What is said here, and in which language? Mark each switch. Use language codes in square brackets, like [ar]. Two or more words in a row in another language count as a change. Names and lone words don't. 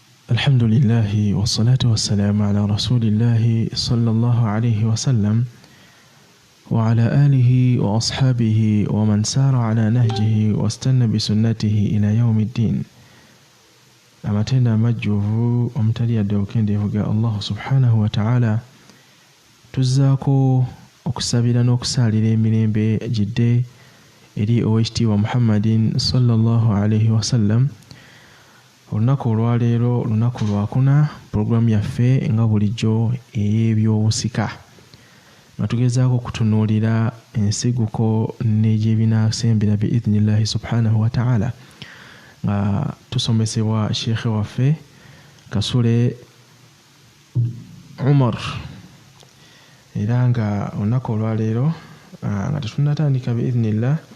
[ar] الحمد لله والصلاة والسلام على رسول الله صلى الله عليه وسلم وعلى آله وأصحابه ومن سار على نهجه واستنى بسنته إلى يوم الدين. [lg] amatenda amajjuvu omutali yadde obukendeevu ga Allah [ar] سبحانه وتعالى, [lg] tuzzaako okusabira n'okusaalira emirembe gidde eri owekitiibwa Muhammadin [ar] صلى الله عليه وسلم. [lg] Olunaku olwaleero lunaku lwakuna puroguramu yaffe nga bulijjo ey'ebyobusika nga tugezaako okutunuulira ensiguko n'egyebinaasembera [ar] بإذن الله سبحانه وتعالى [lg] nga tusomesebwa sheekhe waffe Kasule Umar, era nga olunaku olwaleero nga tetunnatandika biidhnillah,